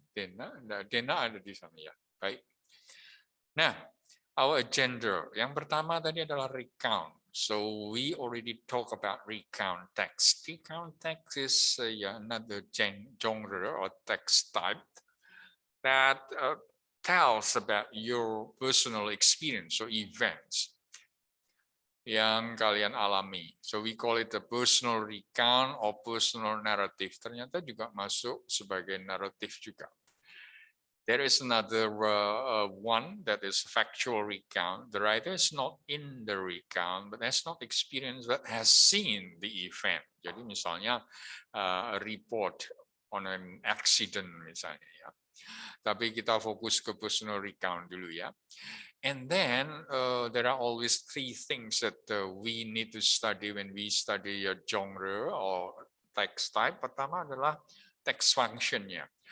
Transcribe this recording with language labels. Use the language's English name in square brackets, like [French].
[Indonesian] Dena ada di sana ya. Baik. Nah, [English] our agenda [Indonesian] yang pertama tadi adalah recount. [English] So we already talk about recount text. Recount text is another genre or text type that tells about your personal experience or events [Indonesian] yang kalian alami. [English] So we call it a personal recount or personal narrative. [Indonesian] Ternyata juga masuk sebagai naratif juga. [English] There is another one that is factual recount. The writer is not in the recount, but has not experienced, but has seen the event. [Indonesian] Jadi misalnya [English] a report on an accident [Indonesian] misalnya ya. Tapi kita fokus ke personal recount dulu ya. [English] And then there are always 3 things that we need to study when we study a genre or text type. [Indonesian] Pertama adalah text function-nya.